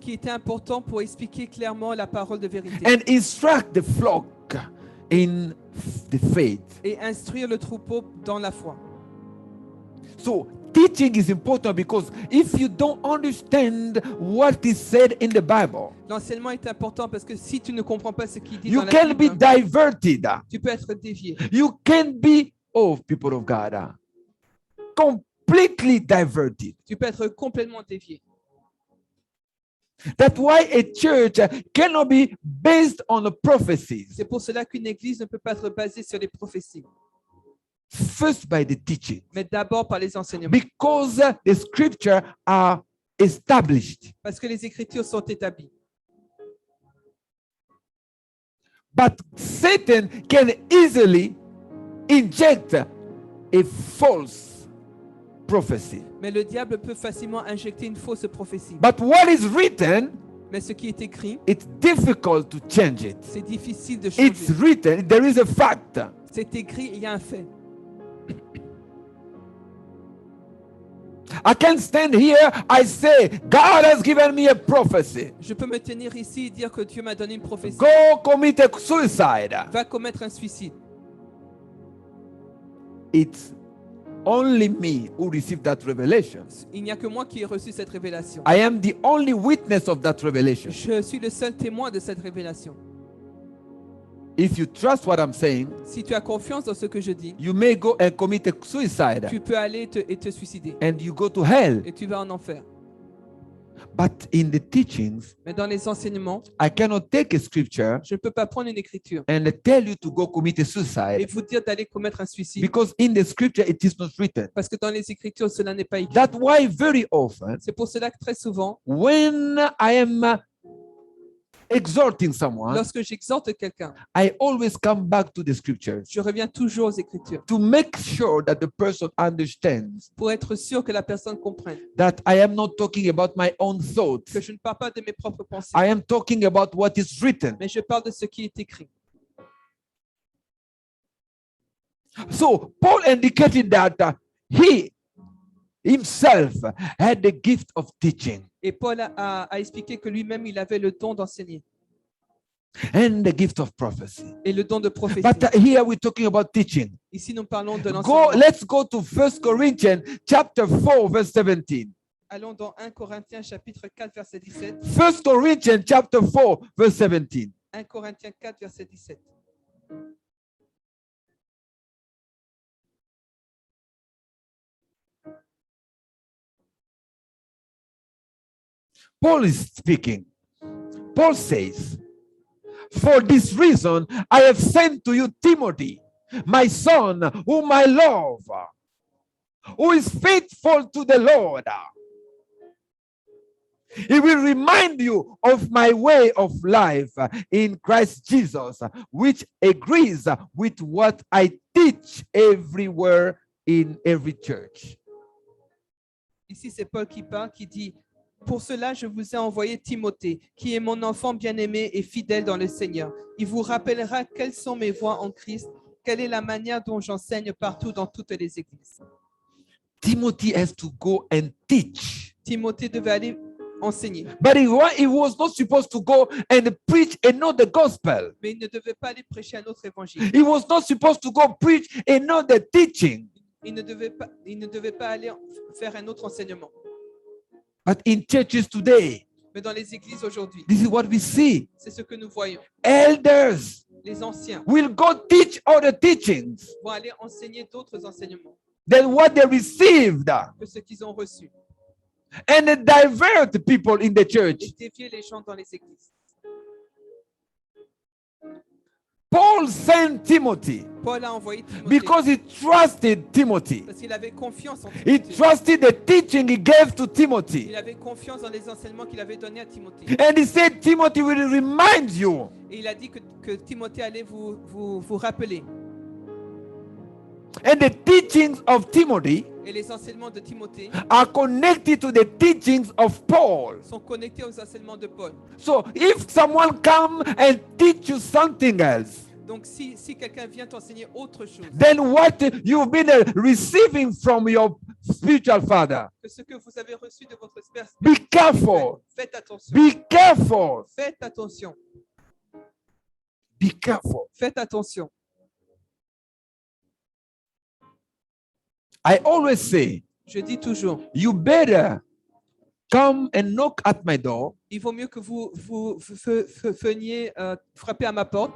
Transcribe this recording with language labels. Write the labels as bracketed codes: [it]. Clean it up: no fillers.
[fr] qui était important pour expliquer clairement la parole de vérité [en] and instruct the flock in the faith. [fr] et instruire le troupeau dans la foi. [en] So teaching is important, because if you don't understand what is said in the Bible, [fr] L'enseignement est important parce que si tu ne comprends pas ce qu'il dit [en] you [fr] dans la [en] can be [fr] Bible, [en] diverted. [fr] tu peux être dévié. [en] You can be, oh, people of God, completely diverted. [fr] Tu peux être complètement dévié. [en] That's why a church cannot be based on the prophecies. [fr] C'est pour cela qu'une église ne peut pas être basée sur les prophéties, [en] First by the teaching, [fr] mais d'abord par les enseignements. [en] because the scripture are established. [fr] Parce que les Écritures sont établies. [en] But Satan can easily inject a false prophecy. [fr] Mais le diable peut facilement injecter une fausse prophétie. [en] But what is written, [fr] Mais ce qui est écrit, [en] it's difficult to change it. [fr] c'est difficile de [en] It's [fr] changer. [en] written, there is a fact. [fr] C'est écrit, il y a un fait. [en] I can stand here, I say, God has given me a prophecy. [fr] Je peux me tenir ici et dire que Dieu m'a donné une prophétie. [en] Go commit a suicide. [fr] Va commettre un suicide. [en] It's only me who received that revelation. [fr] Il n'y a que moi qui ai reçu cette révélation. [en] I am the only witness of that revelation. [fr] Je suis le seul témoin de cette révélation. [en] If you trust what I'm saying, [fr] Si tu as confiance dans ce que je dis, [en] you may go and commit a suicide [fr] tu peux aller et te suicider. [en] and you go to hell. [fr] Et tu vas en enfer. [en] But in the teachings, [fr] Mais dans les enseignements, [en] I cannot take a scripture [fr] je ne peux pas prendre une écriture [en] and tell you to go commit a [fr] et [en] suicide [fr] vous dire d'aller commettre un suicide. [en] because in the scripture it is not written. [fr] Parce que dans les écritures, cela n'est pas écrit. [en] That's why very often [fr] C'est pour cela que très souvent, [en] when I am exhorting someone, [fr] lorsque j'exhorte quelqu'un, [en] I always come back to the scriptures [fr] je reviens toujours aux écritures [en] to make sure that the person understands [fr] pour être sûr que la personne comprenne [en] that I am not talking about my own thoughts. [fr] que je ne parle pas de mes propres pensées, [en] I am talking about what is written. [fr] mais je parle de ce qui est écrit. [en] So Paul indicated that he himself had the gift of teaching [fr] Et Paul a expliqué que lui-même, il avait le don d'enseigner [en] and the gift of prophecy. [fr] et le don de prophétie. [en] But here we're talking about teaching. [fr] Ici, nous parlons de l'enseignement. [en] let's go to 1 Corinthians chapter 4, verse 17. [fr] Allons dans 1 Corinthiens chapitre 4, verset 17. [en] 1 Corinthians chapter 4, verse 17. [fr] 1 Corinthiens 4, verset 17. [en] Paul is speaking. Paul says, for this reason, I have sent to you Timothy, my son, whom I love, who is faithful to the Lord. He will remind you of my way of life in Christ Jesus, which agrees with what I teach everywhere in every church. [fr] Ici, c'est Paul qui parle, qui dit « Pour cela, je vous ai envoyé Timothée, qui est mon enfant bien-aimé et fidèle dans le Seigneur. Il vous rappellera quelles sont mes voies en Christ, quelle est la manière dont j'enseigne partout dans toutes les églises. » [en] Timothy has to go and teach. [fr] Timothée devait aller enseigner, [en] But he was not supposed to go and preach another gospel. [fr] mais il ne devait pas aller prêcher un autre évangile. [en] He was not supposed to go preach another teaching. [fr] Il ne devait pas aller faire un autre enseignement. [en] But in churches today, [fr] Mais dans les églises aujourd'hui, [en] this is what we see. [fr] c'est ce que nous voyons. [en] Elders [fr] Les anciens [en] will go teach other teachings [fr] vont aller enseigner d'autres enseignements [en] than what they received [fr] que ce qu'ils ont reçus [en] and divert people in the church. [fr] et dévier les gens dans les églises. [en] Paul sent Timothy [fr] Paul a envoyé Timothée [en] because he trusted Timothy. [fr] parce qu'il avait confiance en [en] He [fr] Timothée. [en] trusted the teaching he gave to Timothy. [fr] Il avait confiance dans les enseignements qu'il avait donnés à Timothée. [en] And he said, Timothy will remind you. [fr] Et il a dit que Timothée allait vous rappeler. [en] And the teachings of Timothy [fr] Et les enseignements de Timothée [en] are connected to the teachings of Paul. [fr] sont connectés aux enseignements de Paul. [en] So if someone come and teach you something else, [fr] Donc si quelqu'un vient t'enseigner autre chose [en] then what you've been receiving from your spiritual father, [fr] que ce que vous avez reçu de votre père, [en] be careful. [fr] faites attention. [en] Be careful. [fr] Faites attention. [en] Be careful. [fr] Faites attention. [en] I always say, [fr] Je dis toujours, [en] you better come and knock at my door [fr] il vaut mieux que vous veniez frapper à ma porte